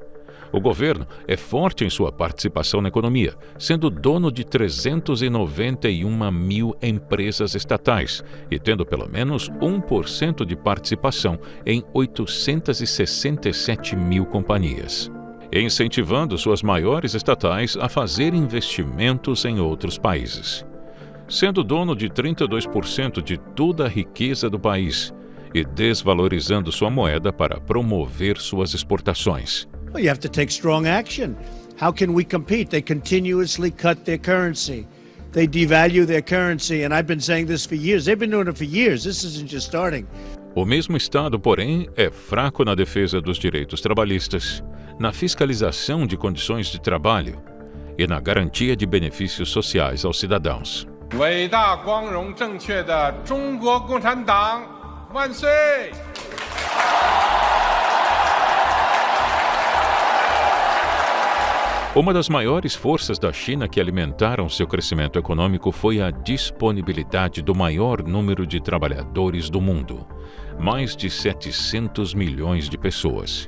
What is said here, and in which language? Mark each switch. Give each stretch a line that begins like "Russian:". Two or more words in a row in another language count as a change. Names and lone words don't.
Portuguese: O governo é forte em sua participação na economia, sendo dono de 391 mil empresas estatais e tendo pelo menos 1% de participação em 867 mil companhias, incentivando suas maiores estatais a fazer investimentos em outros países. Sendo dono de 32% de toda a riqueza do país e desvalorizando sua moeda para promover suas exportações.
English: Well, you have to take strong action. How can we compete? They continuously cut their currency. They devalue their currency, and I've been saying this for years. They've been doing it for years. This isn't just starting.
Portuguese: O mesmo Estado, porém, é fraco na defesa dos direitos trabalhistas, na fiscalização de condições de trabalho e na garantia de benefícios sociais aos cidadãos.
Chinese: 伟大光荣正确的中国共产党万岁！
Portuguese: Uma das maiores forças da China que alimentaram seu crescimento econômico foi a disponibilidade do maior número de trabalhadores do mundo, mais de 700 milhões de pessoas.